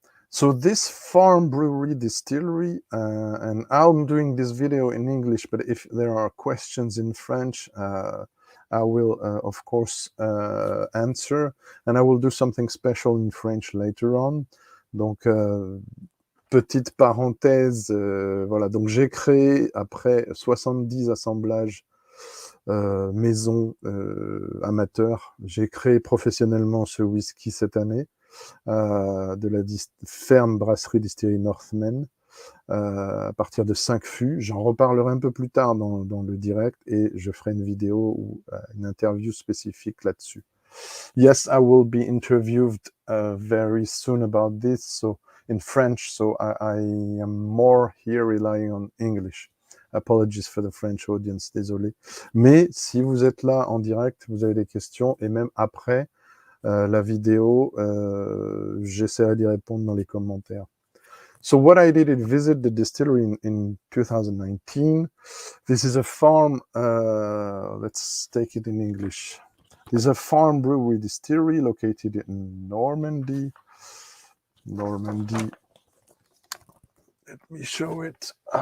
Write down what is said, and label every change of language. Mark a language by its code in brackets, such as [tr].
[en] So this farm brewery distillery, and I'm doing this video in English, but if there are questions in French, I will, of course, answer, and I will do something special in French later on. [fr] Donc, petite parenthèse, voilà, donc j'ai créé, après 70 assemblages maison amateur, j'ai créé professionnellement ce whisky cette année, de la ferme brasserie-distillery NORTHMAEN, à partir de 5 fûts. J'en reparlerai un peu plus tard dans le direct, et je ferai une vidéo ou une interview spécifique là-dessus. [en] Yes, I will be interviewed very soon about this, so in French, so I am more here relying on English. Apologies for the French audience, désolé. [fr] Mais si vous êtes là en direct, vous avez des questions, et même après la vidéo, j'essaierai d'y répondre dans les commentaires. [en] So what I did is visit the distillery in 2019. This is a farm, let's take it in English. This is a farm brewery distillery located in Normandy. Let me show it.